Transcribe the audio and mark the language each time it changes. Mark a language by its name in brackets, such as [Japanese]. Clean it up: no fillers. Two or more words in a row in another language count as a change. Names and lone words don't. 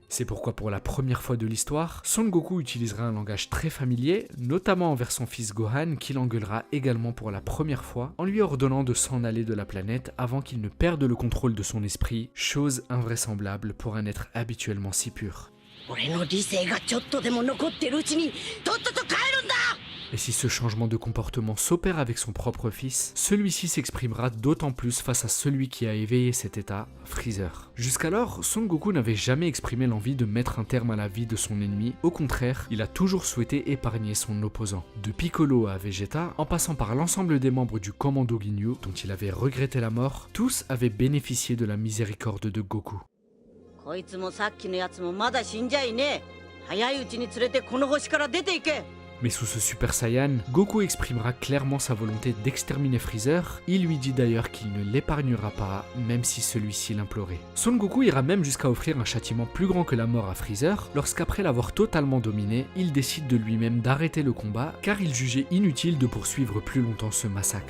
[French] C'est pourquoi pour la première fois de l'histoire, Son Goku utilisera un langage très familier, notamment envers son fils Gohan qui l'engueulera également pour la première fois en lui ordonnant de s'en aller de la planète avant qu'il ne perde le contrôle de son esprit, chose invraisemblable pour un être habituellement si pur. [Japanese] 俺の理性がちょっとでも残ってるうちにとっとと帰るんだ。 [French] Et si ce changement de comportement s'opère avec son propre fils, celui-ci s'exprimera d'autant plus face à celui qui a éveillé cet état, Freezer. Jusqu'alors, Son Goku n'avait jamais exprimé l'envie de mettre un terme à la vie de son ennemi, au contraire, il a toujours souhaité épargner son opposant. De Piccolo à Vegeta, en passant par l'ensemble des membres du Commando Ginyu, dont il avait regretté la mort, tous avaient bénéficié de la miséricorde de Goku. [Japanese] こいつもさっきのやつもまだ死んじゃいねえ。早いうちに連れてこの星から出ていけ。 [French] Mais sous ce Super Saiyan, Goku exprimera clairement sa volonté d'exterminer Freezer, il lui dit d'ailleurs qu'il ne l'épargnera pas, même si celui-ci l'implorait. Son Goku ira même jusqu'à offrir un châtiment plus grand que la mort à Freezer, lorsqu'après l'avoir totalement dominé, il décide de lui-même d'arrêter le combat, car il jugeait inutile de poursuivre plus longtemps ce massacre.